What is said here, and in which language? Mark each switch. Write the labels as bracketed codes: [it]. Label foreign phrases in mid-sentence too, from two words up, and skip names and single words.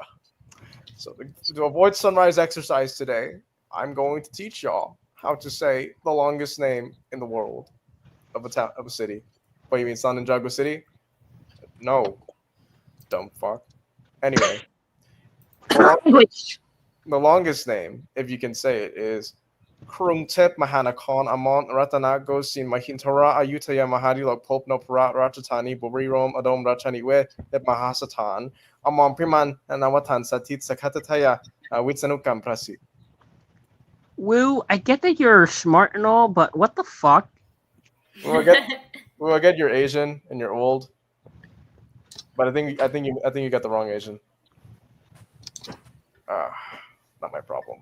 [en] So to avoid sunrise exercise today, I'm going to teach y'all how to say the longest name in the world of a city. What, you mean San Ninjago City? No. Dumb fuck. Anyway. The longest name, if you can say it, is Krungtep Mahanakan Amon Ratanago Sin Mahintora Ayutaya Mahadilok Pope no Parat Rachatani Bobri Rom Adom Rachani We Ep Mahasatan Amon Priman and Awatan Satit Sakatataya Witsanukam Prasi. Woo, I get that you're smart and all, but what the fuck? Well, I get you're Asian and you're old, but I think you got the wrong Asian. Not my problem.